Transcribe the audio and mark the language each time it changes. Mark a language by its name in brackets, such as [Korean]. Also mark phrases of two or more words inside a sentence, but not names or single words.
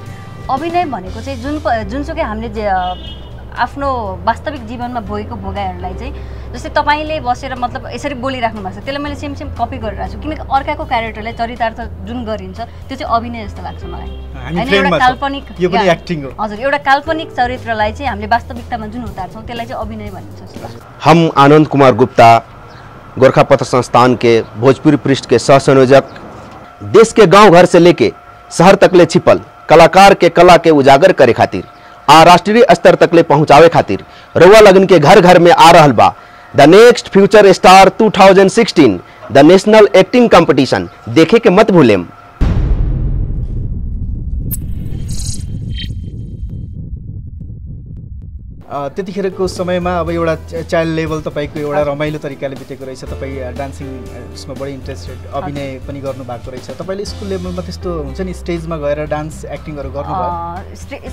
[Nepali] अभिनय भनेको चाहिँ जुनसुकै हामीले आफ्नो वास्तविक जीवनमा भोगेको भोगाइहरूलाई चाहिँ जस्तै तपाईँले बसेर मतलब यसरी बोलिराख्नु भएको छ त्यसलाई मैले [English] same copy [Nepali] गरिरहेको छु। किनकि अर्काको क्यारेक्टरलाई चरितार्थ जुन गरिन्छ त्यो चाहिँ अभिनय जस्तो लाग्छ मलाई। होइन, एउटा काल्पनिक, यो पनि एक्टिङ हो। हजुर, एउटा काल्पनिक चरित्रलाई चाहिँ हामीले वास्तविकतामा जुन उतार्छौँ त्यसलाई चाहिँ अभिनय भनिन्छ। [Bhojpuri] हम आनंद कुमार गुप्ता, गोरखापत्र संस्थान के भोजपुरी पृष्ठ के सह संयोजक, देश के गांव घर से लेके शहर तकले छिपल कलाकार के कला के उजागर करे खातिर आ राष्ट्रीय स्तर तकले पहुंचावे खातिर रउआ लगन के घर घर में आ रहल बा द नेक्स्ट फ्यूचर स्टार 2016 द नेशनल एक्टिंग कंपटीशन। देखे के मत भूलेम। [Nepali] त्यतिखेरको समयमा अब एउटा [English] child level [Nepali] तपाईँको एउटा रमाइलो तरिकाले बितेको रहेछ। तपाईँ डान्सिङ उसमा बढी इन्ट्रेस्टेड, अभिनय पनि गर्नुभएको रहेछ। तपाईँले स्कुल लेभलमा त्यस्तो हुन्छ नि स्टेजमा गएर डान्स एक्टिङहरू गर्नुभयो?